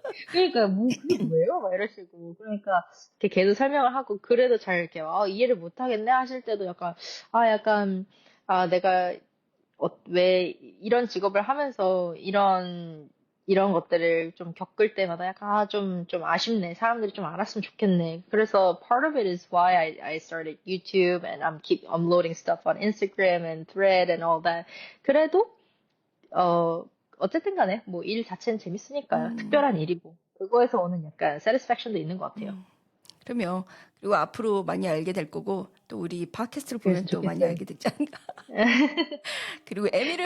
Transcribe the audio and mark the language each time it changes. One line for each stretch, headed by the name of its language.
Korean: 그러니까 뭐 그게 뭐예요? 막 이러시고 그러니까 이렇게 계속 설명을 하고 그래도 잘 이렇게 이해를 못 하겠네 하실 때도 약간 내가 왜 이런 직업을 하면서 이런 것들을 좀 겪을 때마다 약간 좀 아쉽네. 사람들이 좀 알았으면 좋겠네. 그래서
English: part of it is why I started YouTube and I'm loading stuff on Instagram and Thread and all that.
Korean: 그래도 어쨌든 간에 뭐 일 자체는 재밌으니까요. 특별한 일이고. 그거에서 오는 약간 satisfaction도 있는 것 같아요. 그러면 그리고 앞으로 많이 알게 될 거고 또 우리 팟캐스트를 보면 그래서 또 많이 좋겠어요. 알게 되지 않나. 그리고 에미를